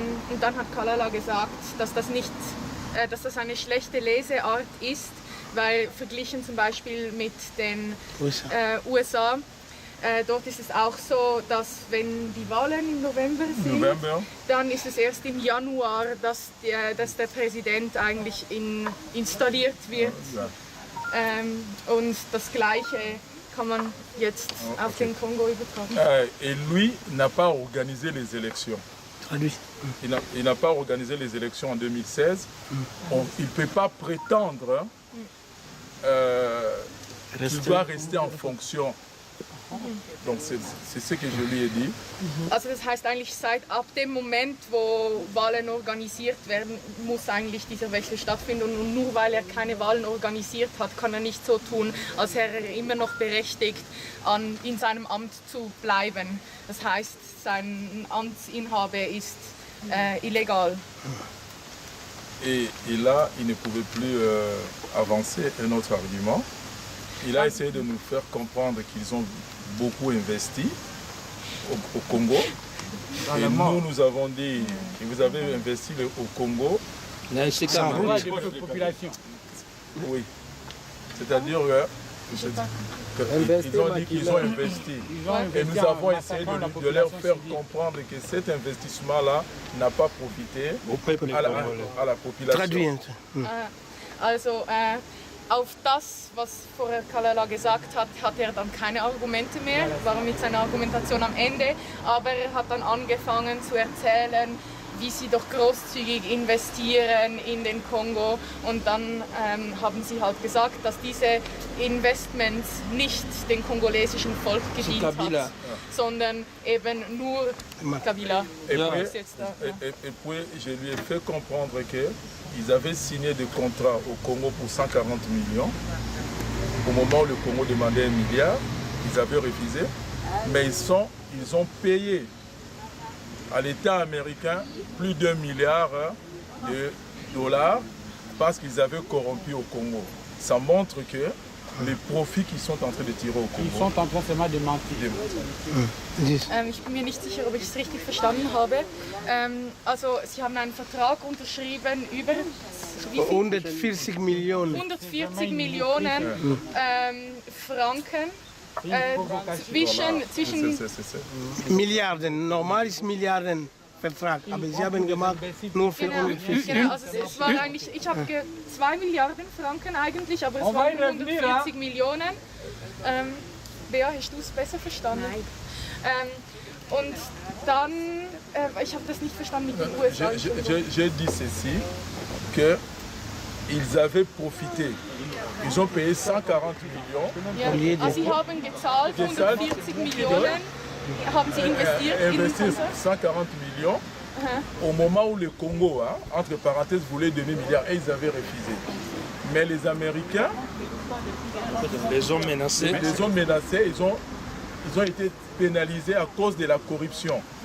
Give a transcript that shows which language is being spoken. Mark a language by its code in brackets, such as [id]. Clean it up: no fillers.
[de] Und dann hat Kalala gesagt, dass das eine schlechte Leseart ist, weil verglichen zum Beispiel mit den USA, dort ist es auch so, dass wenn die Wahlen im November sind, dann ist es erst im Januar, dass der Präsident eigentlich installiert wird. Und das Gleiche kann man jetzt auf den Kongo übertragen. [fr] Et lui n'a pas organisé les élections. Il n'a pas organisé les élections en 2016. Il ne peut pas prétendre qu'il doit rester en fonction. Donc c'est ce que je lui ai dit. [de] Also das heißt eigentlich ab dem Moment, wo Wahlen organisiert werden, muss eigentlich dieser Wechsel stattfinden und nur weil er keine Wahlen organisiert hat, kann er nicht so tun, als wäre er immer noch berechtigt, in seinem Amt zu bleiben. Das heißt, sein Amtsinhabe ist illégal. [fr] Et là, il ne pouvait plus avancer un autre argument. Il a essayé de nous faire comprendre qu'ils ont beaucoup investi au Congo. Et nous avons dit que vous avez investi au Congo. Sans population. Oui. C'est-à-dire qu'ils ont dit qu'ils ont investi. Et nous avons essayé de leur faire comprendre que cet investissement-là n'a pas profité à la population. [de] Also, auf das, was vorher Kalala gesagt hat, hat er dann keine Argumente mehr, war mit seiner Argumentation am Ende, aber er hat dann angefangen zu erzählen, wie sie doch großzügig investieren in den Kongo und dann haben sie halt gesagt, dass diese Investments nicht dem kongolesischen Volk gedient hat, sondern eben nur Kabila. [fr] Et puis je lui ai fait comprendre qu'ils avaient signé des contrats au Congo pour 140 millions. Au moment où le Congo demandait 1 milliard, ils avaient refusé, mais ils ont payé à l'État américain plus d'1 milliard de dollars parce qu'ils avaient corrompu au Congo. Ça montre que les profits qu'ils sont en train de tirer au Congo. Ils sont en train seulement de mentir. [de] Ich bin mir nicht sicher, ob ich es richtig verstanden habe. Also, Sie haben einen Vertrag unterschrieben über 140 Millionen. 140 Millionen Franken. Zwischen Milliarden, normal ist Milliarden Vertrag, aber Sie haben gemacht nur für 140. Genau, also es war eigentlich, ich habe 2 Milliarden Franken eigentlich, aber es waren 140 Millionen. Bea, hast du es besser verstanden? Nein. Und dann, ich habe das nicht verstanden mit den USA. [fr] J'ai dit ceci, qu'ils avaient profité. Ils ont payé 140 millions. [de] Ja, also sie haben gezahlt 140 Millionen, haben sie investiert in [fr] 140 millions au moment où le Congo, entre parenthèses, voulait donner milliards et ils avaient refusé. Mais les Américains les ont menacés. Ils ont ils ont été pénalisés à cause de la corruption.